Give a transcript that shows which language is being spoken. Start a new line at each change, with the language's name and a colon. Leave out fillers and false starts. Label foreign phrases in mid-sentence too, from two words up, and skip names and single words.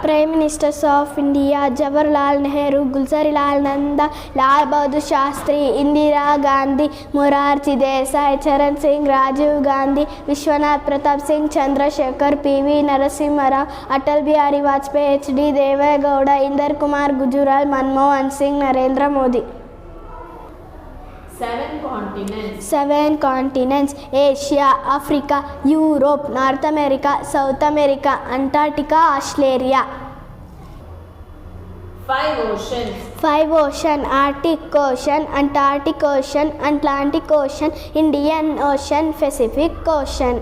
English: Prime Ministers of India: Jawaharlal Nehru, Gulzarilal Nanda, Lal Bahadur Shastri, Indira Gandhi, Morarji Desai, Charan Singh, Rajiv Gandhi, Vishwanath Pratap Singh, Chandrasekhar, P.V. Narasimha Rao, Atal Bihari Vajpayee, H.D. Deve Gowda, Inder Kumar Gujral, Manmohan Singh, Narendra Modi. 7 continents. 7 continents: Asia, Africa, Europe, North America, South America, Antarctica, Australia. 5 oceans. 5 oceans: Arctic Ocean, Antarctic Ocean, Atlantic Ocean, Indian Ocean, Pacific Ocean.